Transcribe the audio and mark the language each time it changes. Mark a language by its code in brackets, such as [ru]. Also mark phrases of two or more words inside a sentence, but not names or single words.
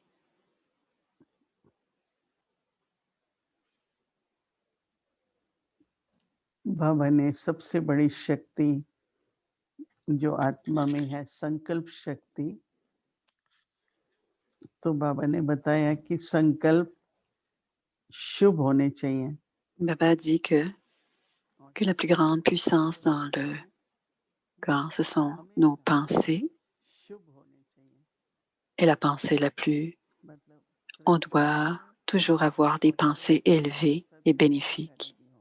[hi] बाबा ने सबसे बड़ी शक्ति जो आत्मा में है, संकल्प शक्ति, तो बाबा ने बताया कि संकल्प शुभ होने चाहिए। [fr] Baba dit que la plus grande puissance dans le corps, ce sont nos pensées. Et la pensée la plus, on doit toujours avoir des pensées élevées et bénéfiques.